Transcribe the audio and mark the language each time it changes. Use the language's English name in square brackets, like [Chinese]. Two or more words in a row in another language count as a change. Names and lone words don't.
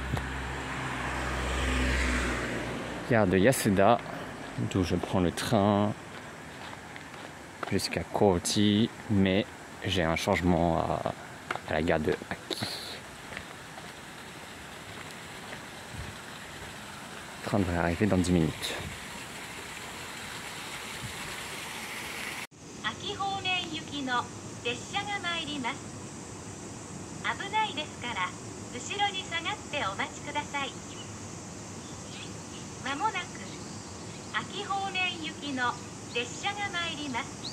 [French] Gare de Yasuda, d'où je prends le train jusqu'à Kouchi, mais j'ai un changement à la gare de Aki. Le train devrait arriver dans 10 minutes. [Japanese] Aki 方面行きの列車が参ります。危ないですから後ろに下がってお待ちください。まもなく秋方面行きの列車が参ります。